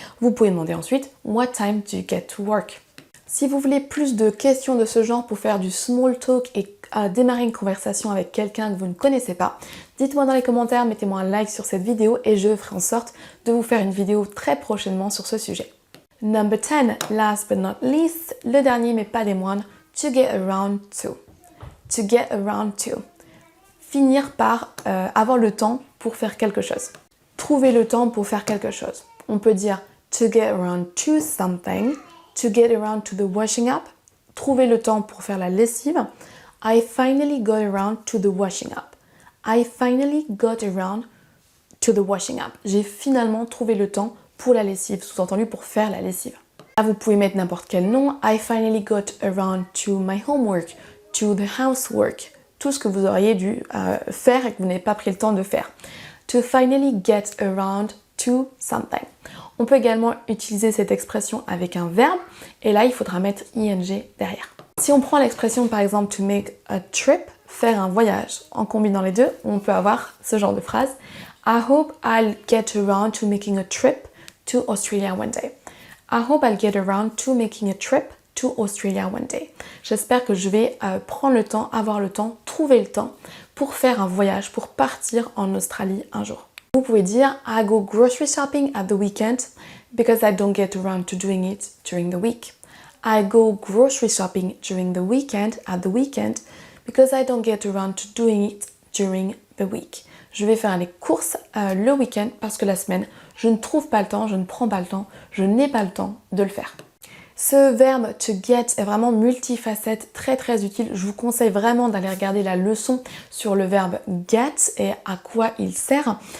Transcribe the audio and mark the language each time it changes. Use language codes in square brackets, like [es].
[fr] Vous pouvez demander ensuite [en] What time do you get to work? [fr] Si vous voulez plus de questions de ce genre pour faire du small talk et démarrer une conversation avec quelqu'un que vous ne connaissez pas, dites-moi dans les commentaires, mettez-moi un like sur cette vidéo et je ferai en sorte de vous faire une vidéo très prochainement sur ce sujet. [en] Number 10, last but not least, [fr] le dernier mais pas des moindres, [en] to get around to. To get around to. [fr] Finir par avoir le temps pour faire quelque chose. Trouver le temps pour faire quelque chose. On peut dire [en] to get around to something. To get around to the washing up, [fr] trouver le temps pour faire la lessive. [en] I finally got around to the washing up. I finally got around to the washing up. [fr] J'ai finalement trouvé le temps pour la lessive, sous-entendu pour faire la lessive. Là, vous pouvez mettre n'importe quel nom. [en] I finally got around to my homework, to the housework. [fr] Tout ce que vous auriez dû faire et que vous n'avez pas pris le temps de faire. [en] To finally get around to something. [fr] On peut également utiliser cette expression avec un verbe et là il faudra mettre ing derrière. Si on prend l'expression par exemple [en] to make a trip, [fr] faire un voyage, en combinant les deux, on peut avoir ce genre de phrase [en] I hope I'll get around to making a trip to Australia one day. I hope I'll get around to making a trip to Australia one day. [fr] J'espère que je vais prendre le temps, avoir le temps, trouver le temps pour faire un voyage, pour partir en Australie un jour. Vous pouvez dire [en] I go grocery shopping at the weekend because I don't get around to doing it during the week. I go grocery shopping during the weekend at the weekend because I don't get around to doing it during the week. [fr] Je vais faire les courses le week-end parce que la semaine, je ne trouve pas le temps, je ne prends pas le temps, je n'ai pas le temps de le faire. Ce verbe to get est vraiment multifacette, très très utile. Je vous conseille vraiment d'aller regarder la leçon sur le verbe get et à quoi il sert.